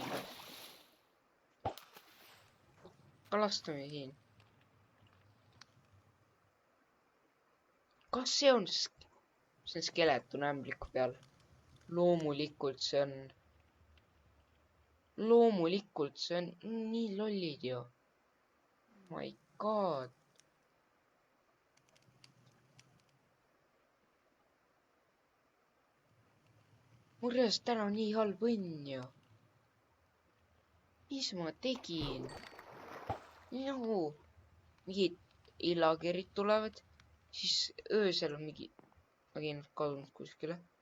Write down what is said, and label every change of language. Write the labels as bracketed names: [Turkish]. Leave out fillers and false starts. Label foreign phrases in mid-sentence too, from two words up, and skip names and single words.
[Estonian] kalastame siin. kas see on skeleton ämbliku peal? loomulikult see on nii lollid ju. [English] oh my god. [Estonian] mul reaalselt täna nii halb õnn ju. mis ma tegin? nagu mingid illakerid tulevad, siis öösel on mingi, ma käin kadunud kuskile.